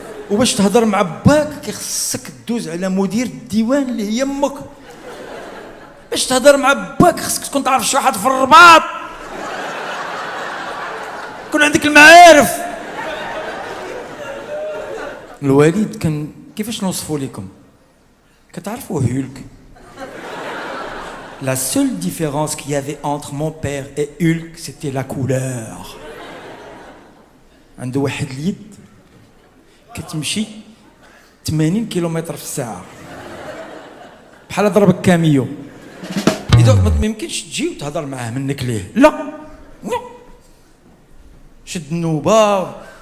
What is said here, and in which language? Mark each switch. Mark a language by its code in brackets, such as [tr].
[ar] وباش تهضر مع باك كيخصك دوز على مدير الديوان اللي هي امك. باش تهضر مع باك خصك تكون تعرف شي واحد في الرباط، يكون عندك المعارف. الوالد كان كيفاش نوصفو لكم؟ كتعرفوا هولك؟ [fr] La seule différence qu'il y avait entre mon père et Hulk, c'était la couleur. [ar] عنده واحد اليد كتمشي 80 كيلومتر في الساعة بحال ضربك كاميو. إذا ما يمكنش تجي وتهضر معاه منك ليه، لا شد النوبة